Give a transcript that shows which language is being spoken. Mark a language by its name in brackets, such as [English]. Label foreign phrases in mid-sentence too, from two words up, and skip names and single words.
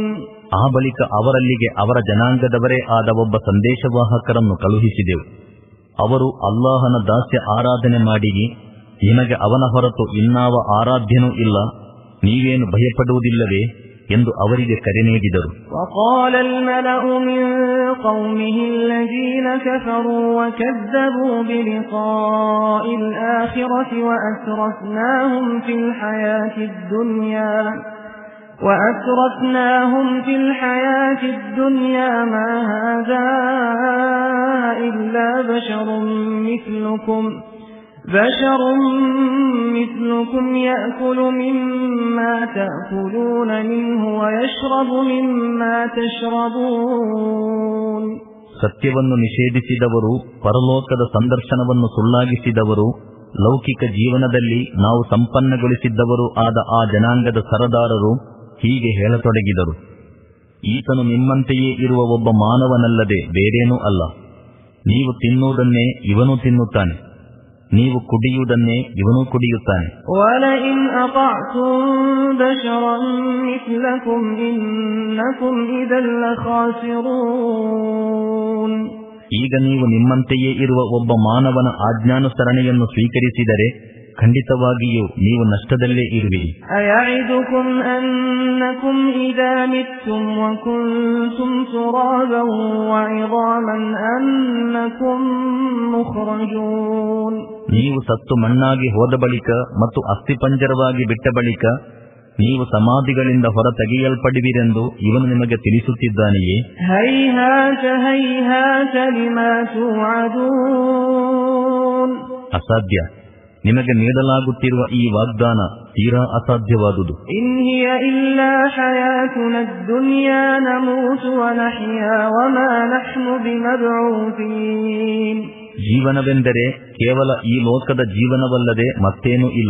[Kannada] ಆ ಬಳಿಕ ಅವರಲ್ಲಿಗೆ ಅವರ ಜನಾಂಗದವರೇ ಆದ ಒಬ್ಬ ಸಂದೇಶವಾಹಕರನ್ನು ಕಳುಹಿಸಿದೆವು. ಅವರು ಅಲ್ಲಾಹನ ದಾಸ್ಯ ಆರಾಧನೆ ಮಾಡಿರಿ, ನಿಮಗೆ ಅವನ ಹೊರತು ಇನ್ನಾವ ಆರಾಧ್ಯನೂ ಇಲ್ಲ, ನೀವೇನು ಭಯಪಡುವುದಿಲ್ಲವೇ ಎಂದು ಅವರಿಗೆ ಕರೆ ನೀಡಿದರು. [Arabic] وقال الملأ من قومه الذين كفروا وكذبوا بلقاء الآخرة وأترفناهم في الحياة الدنيا ما هذا إلا بشر مثلكم يأكل مما تأكلون منه ويشرب مما تشربون. [Kannada] ಸತ್ಯವನ್ನು ನಿಷೇಧಿಸಿದವರು, ಪರಲೋಕದ ಸಂದರ್ಶನವನ್ನು ಸುಳ್ಳಾಗಿಸಿದವರು, ಲೌಕಿಕ ಜೀವನದಲ್ಲಿ ನಾವು ಸಂಪನ್ನಗೊಳಿಸಿದ್ದವರು ಆದ ಆ ಜನಾಂಗದ ಸರದಾರರು ಹೀಗೆ ಹೇಳತೊಡಗಿದರು, ಈತನು ನಿಮ್ಮಂತೆಯೇ ಇರುವ ಒಬ್ಬ ಮಾನವನಲ್ಲದೆ ಬೇರೇನೂ ಅಲ್ಲ. ನೀವು ತಿನ್ನುವುದನ್ನೇ ಇವನೂ ತಿನ್ನುತ್ತಾನೆ, ನೀವು ಕುಡಿಯುವುದನ್ನೇ ಇವನೂ ಕುಡಿಯುತ್ತಾನೆ. [Arabic] وَلَئِنْ أَطَعْتُمْ بَشَرًا مِثْلَكُمْ إِنَّكُمْ إِذًا لَخَاسِرُونَ. [Kannada] ಈಗ ನೀವು ನಿಮ್ಮಂತೆಯೇ ಇರುವ ಒಬ್ಬ ಮಾನವನ ಆಜ್ಞಾನುಸರಣೆಯನ್ನು ಸ್ವೀಕರಿಸಿದರೆ ಖಂಡಿತವಾಗಿಯೂ ನೀವು ನಷ್ಟದಲ್ಲೇ ಇರುವಿರಿ. [Arabic] أَيَعِدُكُمْ أَنَّكُمْ إِذَا مِتُّمْ وَكُنْتُمْ تُرَابًا وَعِظَامًا أَنَّكُمْ مُخْرَجُونَ. [Kannada] ನೀವು ಸತ್ತು ಮಣ್ಣಾಗಿ ಹೋದ ಬಳಿಕ ಮತ್ತು ಅಸ್ಥಿಪಂಜರವಾಗಿ ಬಿಟ್ಟ ಬಳಿಕ ನೀವು ಸಮಾಧಿಗಳಿಂದ ಹೊರ ತೆಗೆಯಲ್ಪಡುವಿರೆಂದು ಇವನು ನಿಮಗೆ ತಿಳಿಸುತ್ತಿದ್ದಾನೆಯೇ? [Arabic] هَيْهَاتَ هَيْهَاتَ لِمَا تُوعَدُونَ. [Kannada] ಅಸಾಧ್ಯ, ನಿಮಗೆ ನೀಡಲಾಗುತ್ತಿರುವ ಈ ವಾಗ್ದಾನ ತೀರಾ ಅಸಾಧ್ಯವಾದುದು. [Arabic] إن هي إلا حياتنا الدنيا نموت ونحيا وما نحن بمبعوثين. [Kannada] ಜೀವನವೆಂದರೆ ಕೇವಲ ಈ ಲೋಕದ ಜೀವನವಲ್ಲದೆ ಮತ್ತೇನೂ ಇಲ್ಲ.